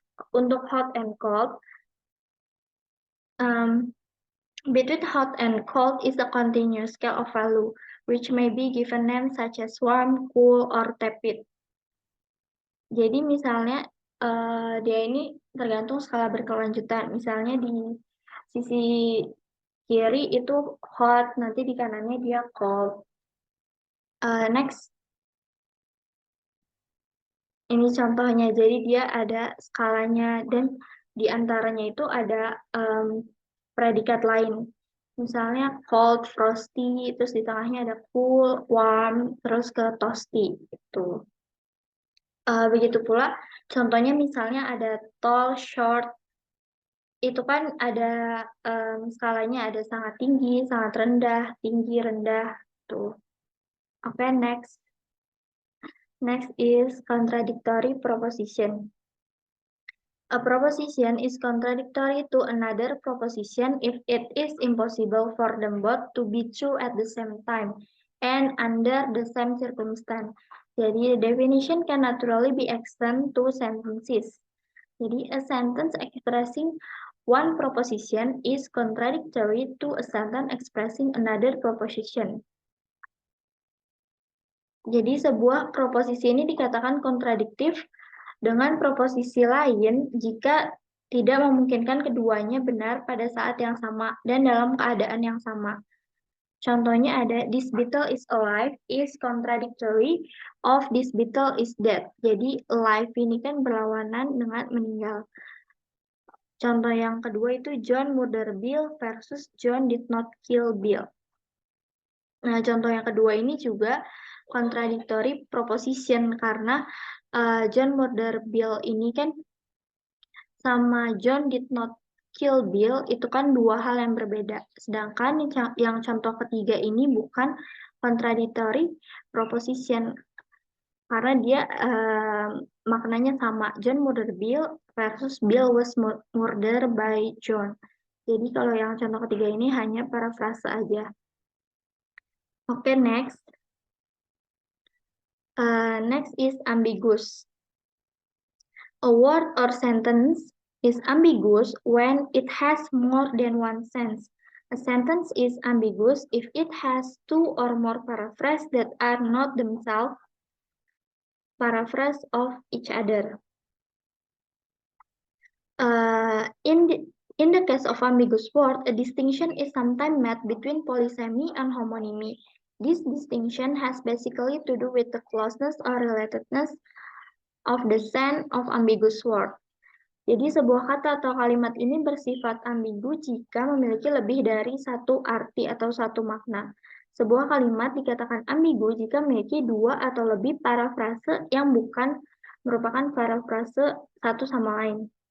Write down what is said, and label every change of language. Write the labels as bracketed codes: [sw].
[id] Untuk [en] hot and cold, between hot and cold is a continuous scale of value, which may be given names such as warm, cool, or tepid. [id] Jadi misalnya dia ini tergantung skala berkelanjutan. Misalnya di sisi kiri itu hot, nanti di kanannya dia cold. Next. Ini contohnya, jadi dia ada skalanya dan di antaranya itu ada predikat lain. Misalnya cold, frosty, terus di tengahnya ada cool, warm, terus ke toasty. Gitu. Begitu pula, contohnya misalnya ada tall, short, itu kan ada skalanya ada sangat tinggi, sangat rendah, tinggi, rendah. Tuh. Oke, next. [en] Next is contradictory proposition. A proposition is contradictory to another proposition if it is impossible for them both to be true at the same time and under the same circumstance. [id] Jadi, [en] the definition can naturally be extended to sentences. [id] Jadi, [en] a sentence expressing one proposition is contradictory to a sentence expressing another proposition. [id] Jadi, sebuah proposisi ini dikatakan kontradiktif dengan proposisi lain jika tidak memungkinkan keduanya benar pada saat yang sama dan dalam keadaan yang sama. Contohnya ada [en] this beetle is alive is contradictory of this beetle is dead. [id] Jadi alive ini kan berlawanan dengan meninggal. Contoh yang kedua itu [en] John murdered Bill versus John did not kill Bill. [id] Nah, contoh yang kedua ini juga contradictory proposition karena [en] John murdered Bill [id] ini kan sama [en] John did not [id] chill bill itu kan dua hal yang berbeda. Sedangkan yang contoh ketiga ini bukan contradictory proposition karena dia maknanya sama. [en] John murdered Bill versus Bill was murdered by John. [id] Jadi kalau yang contoh ketiga ini hanya parafrase aja. Oke, next. [en] Next is ambiguous. A word or sentence is ambiguous when it has more than one sense. A sentence is ambiguous if it has two or more paraphrases that are not themselves paraphrase of each other. In the case of ambiguous word, a distinction is sometimes made between polysemy and homonymy. This distinction has basically to do with the closeness or relatedness of the sense of ambiguous word. [id] Jadi sebuah kata atau kalimat ini bersifat ambigu jika memiliki lebih dari satu arti atau satu makna. Sebuah kalimat dikatakan ambigu jika memiliki dua atau lebih parafrase yang bukan merupakan parafrase satu sama lain.